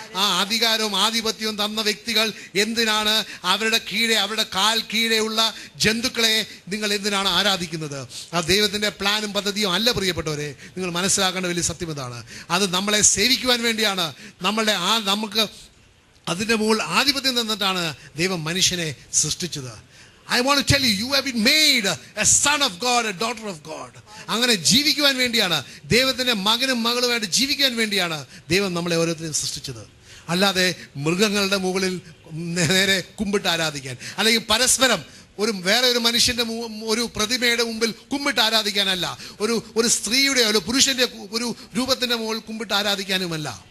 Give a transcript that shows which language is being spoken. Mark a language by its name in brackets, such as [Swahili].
[Malayalam] ആ അധികാരവും ആധിപത്യവും തന്ന വ്യക്തികൾ എന്തിനാണ് അവരുടെ കാൽ കീഴെയുള്ള ജന്തുക്കളെ നിങ്ങൾ എന്തിനാണ് ആരാധിക്കുന്നത്? ആ ദൈവത്തിൻ്റെ പ്ലാനും പദ്ധതിയും അല്ല പ്രിയപ്പെട്ടവരെ. നിങ്ങൾ മനസ്സിലാക്കേണ്ട വലിയ സത്യം ഇതാണ്. അത് നമ്മളെ സേവിക്കുവാൻ വേണ്ടിയാണ്. നമുക്ക് അതിൻ്റെ മുകളിൽ ആധിപത്യം തന്നിട്ടാണ് ദൈവം മനുഷ്യനെ സൃഷ്ടിച്ചത്. [English] I want to tell you, you have been made a son of God, a daughter of God. [Malayalam] അങ്ങനെ ജീവിക്കുവാൻ വേണ്ടിയാണ്, ദൈവത്തിൻ്റെ മകനും മകളുമായിട്ട് ജീവിക്കാൻ വേണ്ടിയാണ് ദൈവം നമ്മളെ ഓരോരുത്തരെയും സൃഷ്ടിച്ചത്. അല്ലാതെ മൃഗങ്ങളുടെ മുകളിൽ നേരെ കുമ്പിട്ട് ആരാധിക്കാൻ, അല്ലെങ്കിൽ പരസ്പരം വേറെ ഒരു മനുഷ്യന്റെ ഒരു പ്രതിമയുടെ മുമ്പിൽ കുമ്പിട്ട് ആരാധിക്കാനല്ല, ഒരു സ്ത്രീയുടെ ഒരു പുരുഷന്റെ ഒരു രൂപത്തിന്റെ മുകളിൽ കുമ്പിട്ട് ആരാധിക്കാനുമല്ല.